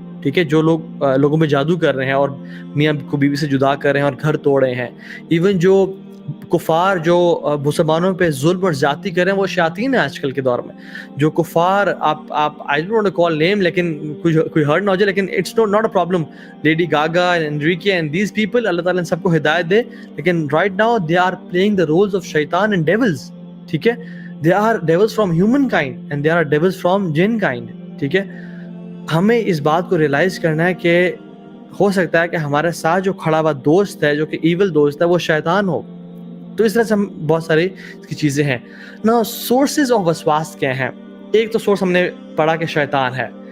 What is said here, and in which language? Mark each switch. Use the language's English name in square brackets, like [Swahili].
[Urdu] ٹھیک ہے, جو لوگ لوگوں میں جادو کر رہے ہیں اور میاں کو بیوی سے جدا کر رہے ہیں اور گھر توڑ رہے ہیں. ایون جو کفار جو مسلمانوں پہ ظلم اور زیادتی کر رہے ہیں وہ شیاطین ہیں آج کل کے دور میں. جو کفار آپ [English] I don't want to call name, [Urdu] لیکن کوئی ہرٹ نہ ہو جائے, لیکن [English] it's not a problem. Lady Gaga and Enrique and these people, [Urdu] اللہ تعالیٰ ان سب کو ہدایت دے, لیکن [English] right now they are playing the roles of shaitan and devils. [Urdu] ٹھیک ہے, [English] they are devils from human kind and they are devils from jinn kind. [Urdu] ٹھیک ہے, ہمیں اس بات کو ریئلائز کرنا ہے کہ ہو سکتا ہے کہ ہمارے ساتھ جو کھڑا ہوا دوست ہے, جو کہ ایول دوست ہے, وہ شیطان ہو. تو اس طرح سے ہم بہت ساری اس کی چیزیں ہیں. نا سورسز آف وسواس کیا ہیں؟ ایک تو سورس ہم نے پڑھا کہ شیطان ہے.